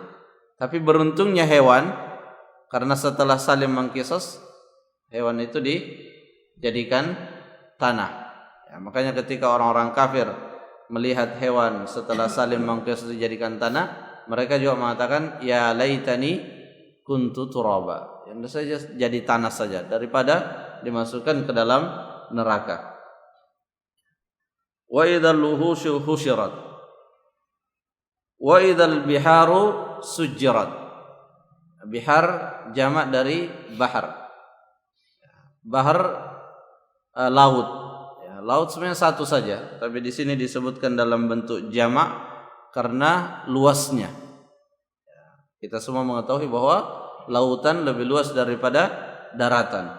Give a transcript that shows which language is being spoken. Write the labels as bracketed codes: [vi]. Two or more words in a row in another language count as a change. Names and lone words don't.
[id] Tapi beruntungnya hewan, karena setelah saling mengqisas, hewan itu dijadikan tanah. Ya, makanya ketika orang-orang kafir melihat hewan setelah saling mengqisas dijadikan tanah, mereka juga mengatakan, [ar] يا ليتني كنت ترابا. [id] Yang saja jadi tanah saja daripada dimasukkan ke dalam neraka. [ar] وإذا الوحوش حشرت وإذا البحار سجرت. [id] Bihar jamak dari bahar. Bahar laut. Ya, laut sebenarnya satu saja, tapi di sini disebutkan dalam bentuk jamak karena luasnya. Ya, kita semua mengetahui bahwa lautan lebih luas daripada daratan.